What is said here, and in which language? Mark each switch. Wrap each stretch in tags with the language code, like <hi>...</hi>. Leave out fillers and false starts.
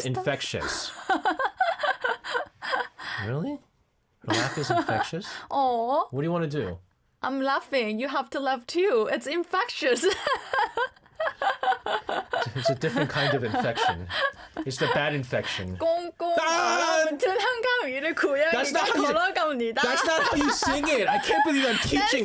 <en>stuff? infectious. Really? Her laugh is infectious? Oh, What do you want to do? I'm laughing. You have to laugh too. It's infectious. It's a different kind of infection. It's the bad infection.</en> <ko>꽁꽁 얼어붙은 한강 위를 고양이가</ko> <en>That's not how you-</en> <ko>걸어갑니다.</ko> <en>That's not how you sing it. I can't believe I'm teaching.</en>